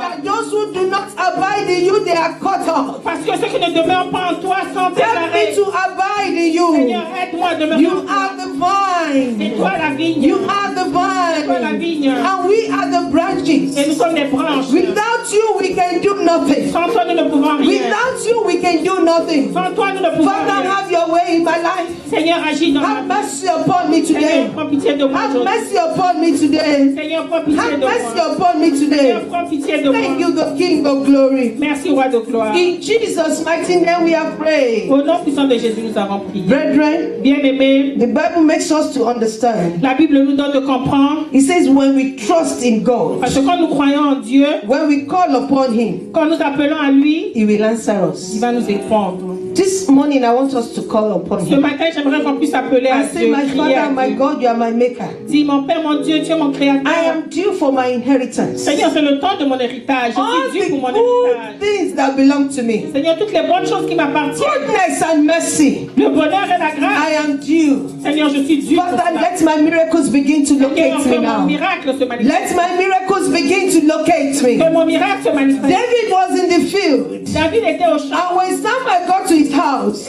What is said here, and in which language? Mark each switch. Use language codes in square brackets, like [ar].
[en] that those who do not abide in you, they are cut off. [fr] Parce que ceux qui ne demeurent pas en toi sont [en] Help me [fr] déclarés. [en] to abide in you. [fr] Seigneur, aide-moi à demeurer [en] You [fr] en toi. [en] are the vine. [fr] C'est toi la vigne. [en] You are the [fr] C'est toi la [en] vine. [fr] vigne. [en] And we are the branches. [fr] Et nous sommes les branches. [en] Without you, we can do nothing. [fr] Sans toi, nous ne pouvons rien. [en] Without you, we can do nothing. [fr] Sans toi, nous ne pouvons [en] Father, [fr] rien. [en] have your way in my life. [fr] Seigneur, agis dans ma [en] Have [fr] vie. [en] mercy upon me [fr] Seigneur, [en] today. [fr] prends pitié de moi [en] Have [fr] aujourd'hui. [en] mercy upon me today. [fr] Seigneur, prends pitié [en] Have [fr] de [en] mercy [fr] moi. [en] upon me [fr] Seigneur, [en] today. [fr] prends pitié de [en] Thank you, the King of glory. [fr] Merci, roi de gloire. [en] In Jesus' mighty name we have prayed. [fr] Au nom puissant de Jésus, nous avons prié. [en] Brethren, [fr] Bien-aimés, [en] the Bible makes us to understand. [fr] la Bible nous donne de comprendre. [en] It says when we trust in God, [fr] Parce que quand nous croyons en Dieu, [en] when we call upon Him, [fr] quand nous appelons à lui, [en] He will answer [fr] il [en] us. [fr] va nous répondre. [en] This morning I want us to call upon [fr] Ce [en] Him. [fr] matin, j'aimerais qu'on puisse appeler à [en] I say, [fr] Dieu, [en] my [fr] crier à [en] Father, my [fr] Dieu. [en] God, you are my maker. [fr] Dis, mon Père, mon Dieu, tu es mon [en] I [fr] créateur. [en] am due for my inheritance. [fr] Seigneur, c'est le temps de mon héritage. [en] All [fr] Je suis [en] the [fr] dû pour mon [en] good [fr] héritage. [en] things that belong to me. [fr] Seigneur, toutes les bonnes choses qui m'appartiennent, [en] Goodness and mercy. [fr] le bonheur et la grâce. [en] I am due. [fr] Seigneur, je suis dû pour [en] Father, [fr] cela. [en] let my miracles begin to [fr] Seigneur, que [en] me [fr] mon [en] now. [fr] miracle se manifeste. [en] Let my miracles begin to locate me. [fr] Que mon miracle se manifeste. [en] David was in the field, [fr] David était au champ. [en] and when Samuel got to his house,